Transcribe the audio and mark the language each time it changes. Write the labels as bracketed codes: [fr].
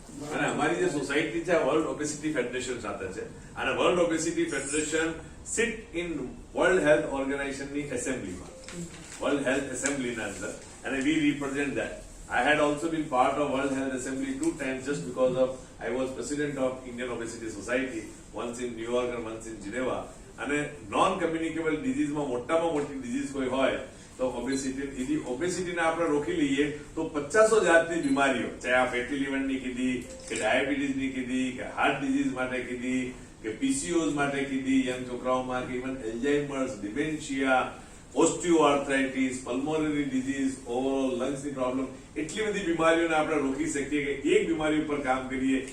[gu] અને અમારી જે સોસાયટી છે વર્લ્ડ ઓબેસિટી ફેડરેશન સાથે છે અને world obesity federation seat in world health ઓર્ગેનાઇઝેશનની એસેમ્બલીમાં world health એસેમ્બલીના અંદર અને વી represent that. [en] I had also been part of World Health Assembly 2 times just because of I was president of Indian Obesity Society, once in New York and once in Geneva. [gu] અને non communicable ડિઝીઝમાં મોટામાં મોટી disease કોઈ હોય તો ઓબેસિટીને આપણે રોકી લઈએ તો 500 જાતની બીમારીઓ, ચાહે આ ફેટી લિવરની કીધી કે ડાયાબિટીસની કીધી કે હાર્ટ ડિઝીઝ માટે કીધી કે પીસીઓઝ માટે કીધી યંગ છોકરાઓમાં કે even એલ્ઝાઇમર્સ, dementia, osteoarthritis, pulmonary disease, overall લંગ્સની problem, એટલી બધી બીમારીઓને આપણે રોકી શકીએ કે એક બીમારી ઉપર કામ કરીએ.